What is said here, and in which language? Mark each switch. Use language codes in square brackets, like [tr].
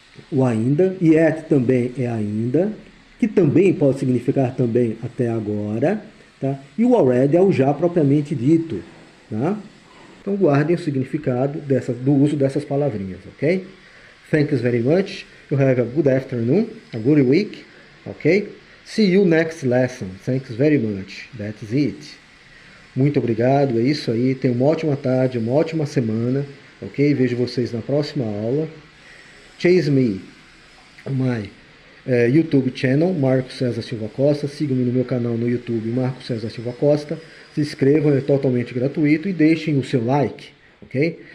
[pt] o ainda. Yet também é ainda, que também pode significar também até agora. Tá? E o already é o já propriamente dito. Tá? Então guardem o significado do uso dessas palavrinhas, ok? [en] Thanks very much. You have a good afternoon, a good week, ok? See you next lesson. Thanks very much. That's it. [pt] Muito obrigado, é isso aí. Tenha uma ótima tarde, uma ótima semana, ok? Vejo vocês na próxima aula. [en] Chase me, my YouTube channel, [pt] Marco César Silva Costa. Sigam-me no meu canal no YouTube, Marco César Silva Costa. Se inscrevam, é totalmente gratuito e deixem o seu like, ok?